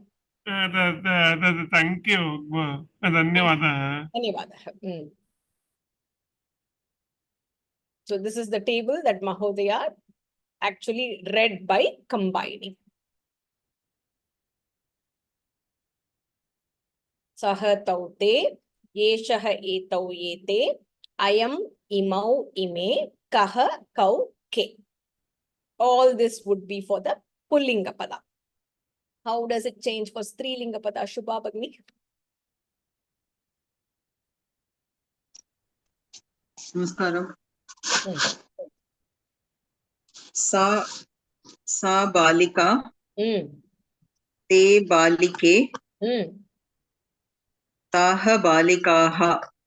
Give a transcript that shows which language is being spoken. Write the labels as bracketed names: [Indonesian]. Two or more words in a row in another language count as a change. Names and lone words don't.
[English] Thank you. Dhanyavadaha. [Sanskrit] Dhanyavadaha. [English] So this is the table that Mahodaya actually read by combining. [Sanskrit] सः तौ ते, एषः एतौ एते, अयम् इमौ इमे, कः कौ के. [English] All this would be for the [Sanskrit] पुंलिङ्ग पद. [English] How does it change for [Sanskrit] स्त्रीलिङ्ग पद, [English] Shubha Bhagini? [Sanskrit] Namaskaram. सा बालिका. ते बालिके. ताः बालिकाः.